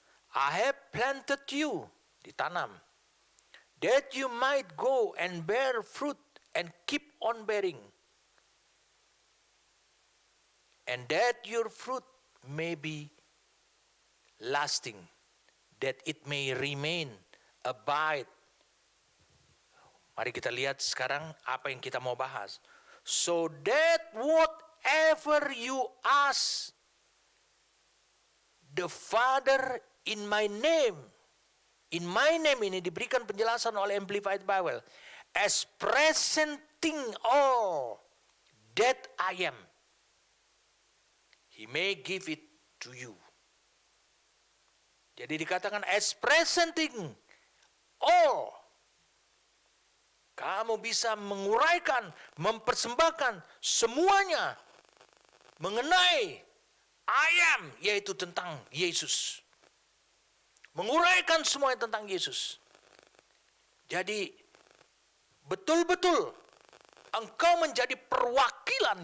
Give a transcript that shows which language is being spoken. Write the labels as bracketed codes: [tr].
[en] I have planted you, ditanam, that you might go and bear fruit and keep on bearing, and that your fruit may be lasting, that it may remain, abide. [id] Mari kita lihat sekarang apa yang kita mau bahas. [en] So that whatever you ask the Father in my name [id] ini diberikan penjelasan oleh [en] Amplified Bible, as presenting all that I am, He may give it to you. [id] Jadi dikatakan [en] as presenting all. [id] Kamu bisa menguraikan, mempersembahkan semuanya mengenai I am, yaitu tentang Yesus. Menguraikan semuanya tentang Yesus. Jadi betul-betul engkau menjadi perwakilan.